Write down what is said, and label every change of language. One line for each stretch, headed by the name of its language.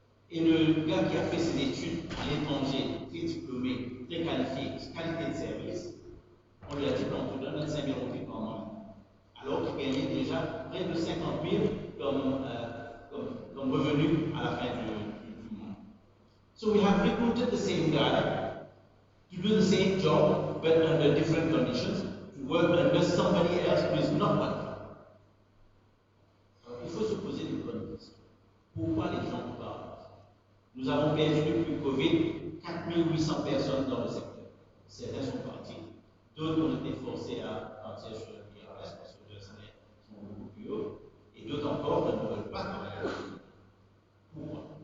French: Et le gars qui a fait ses études à l'étranger, très diplômé, très qualifié, qualité de service, on lui a dit qu'on te donne 25 000 € par mois. Alors qu'il gagnait déjà près de 50 000 comme revenu à la fin du mois.
English: So we have recruited the same guy to do the same job, but under different conditions, to work under somebody else who is not qualified.
French: Alors, il faut se poser des bonnes questions. Pourquoi les gens partent? Nous avons perdu depuis le Covid 4800 personnes dans le secteur. Certains sont partis, d'autres ont été forcés à partir sur le IRS parce que les salaires sont beaucoup plus hauts, et d'autres encore ne veulent pas travailler. Pourquoi?